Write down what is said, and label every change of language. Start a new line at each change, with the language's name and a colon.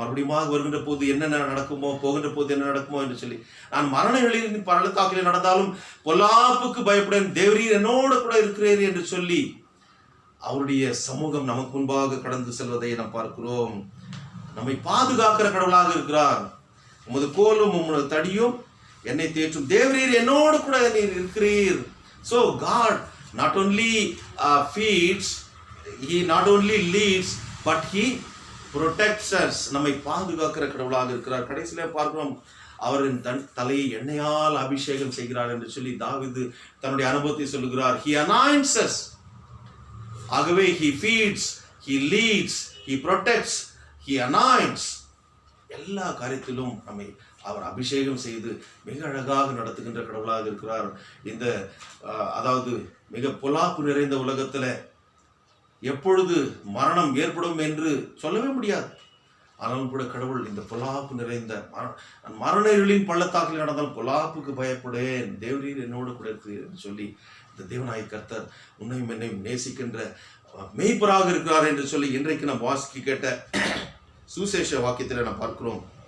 Tamil: மறுபடியும் வருகின்ற போது என்னென்ன நடக்குமோ, போகின்ற போது என்ன நடக்குமோ என்று சொல்லி, நான் மரணங்களில் பள்ளத்தாக்கில் நடந்தாலும் பொல்லாப்புக்கு பயப்படேன், தேவரீர் என்னோடு கூட இருக்கிறீர் என்று சொல்லி அவருடைய சமூகம் நமக்கு முன்பாக கடந்து செல்வதை நாம் பார்க்கிறோம். நம்மை பாதுகாக்கிற கடவுளாக இருக்கிறார். உமது கோலும் உமது தடியும் என்னை தேற்றும், தேவரீர் என்னோடு கூட நீர் இருக்கிறீர்.
English: So God not only feeds, he not only leads but he protects us.
Tamil: நம்மை பாதுகாக்கிற கடவுளாக இருக்கிறார். கடைசியில பார்க்கிறோம், அவரின் தலையை எண்ணெயால் அபிஷேகம் செய்கிறார் என்று சொல்லி தாவீது தன்னுடைய அனுபவத்தை சொல்லுகிறார்.
English: he anoints us.
Tamil: ஆகவே
English: he feeds, he leads, he protects, he anoints.
Tamil: எல்லா காரியத்திலும் நம்மை அவர் அபிஷேகம் செய்து மிக அழகாக நடத்துகின்ற கடவுளாக இருக்கிறார். இந்த அதாவது மிக பொல்லாப்பு நிறைந்த உலகத்துல எப்பொழுது மரணம் ஏற்படும் என்று சொல்லவே முடியாது. ஆனாலும் கூட கடவுள் இந்த பொல்லாப்பு நிறைந்த மரணங்களின் பள்ளத்தாக்கில் நடந்தால் பொல்லாப்புக்கு பயப்படேன், தேவரீர் என்னோடு கூட இருக்கிறீர் என்று சொல்லி இந்த தேவனாய் கர்த்தர் உன்னையும் என்னையும் நேசிக்கின்ற மெய்ப்பராக இருக்கிறார் என்று சொல்லி இன்றைக்கு நாம் வாசிக்க கேட்ட சுசேஷ வாக்கியத்தில் நாம் பார்க்கிறோம்.